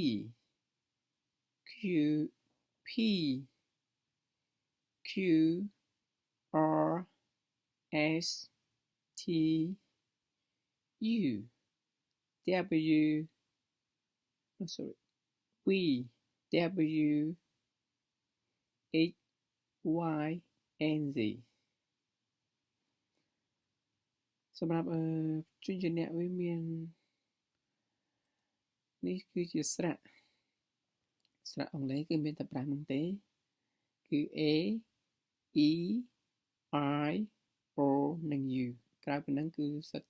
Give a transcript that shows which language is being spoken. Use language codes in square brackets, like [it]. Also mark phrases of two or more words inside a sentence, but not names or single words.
[en] Q R S T U V W X Y and Z [km] សម្រាប់ជនជាអ្នកវាមាន នេះគឺជាស្រៈអង់គ្លេសគឺមានតែ5ហ្នឹងទេគឺ A E I O និង U ក្រៅពីហ្នឹងគឺសុទ្ធតែ